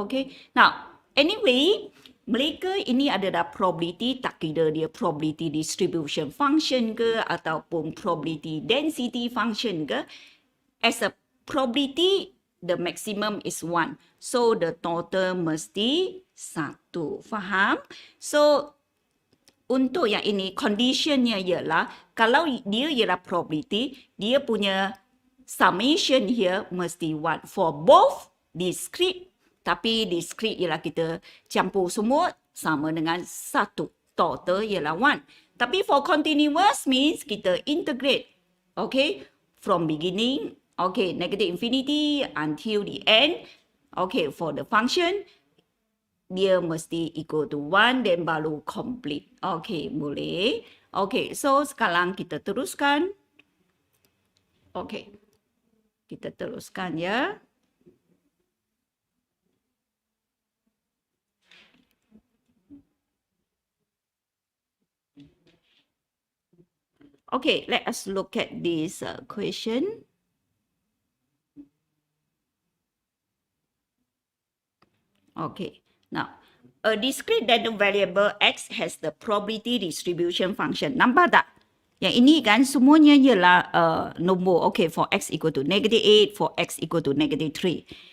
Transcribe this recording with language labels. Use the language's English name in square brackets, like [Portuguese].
[Malay] Okay, [English] now anyway, [Malay] mereka ini adalah probability, tak kira dia probability distribution function ke ataupun probability density function ke. [English] As a probability, the maximum is 1. So, the total mesti 1. [Malay] Faham? So, untuk yang ini, conditionnya ialah kalau dia ialah probability, dia punya summation here mesti 1. [English] For both discrete, [Malay] tapi discrete ialah kita campur semua sama dengan 1. Total ialah 1. Tapi [English] for continuous means [Malay] kita integrate. Okay. [English] From beginning, okay, negative infinity until the end. Okay, for the function, [Malay] dia mesti [English] equal to 1 then baru complete. [Malay] Okay, boleh. Okay, so sekarang kita teruskan. Okay. Kita teruskan ya. [English] Okay, let us look at this question. Okay, now a discrete random variable x has the probability distribution function. [Malay] Nampak tak? Yang ini kan semuanya ialah nombor. [English] Okay, for x equal to -8, for x equal to -3.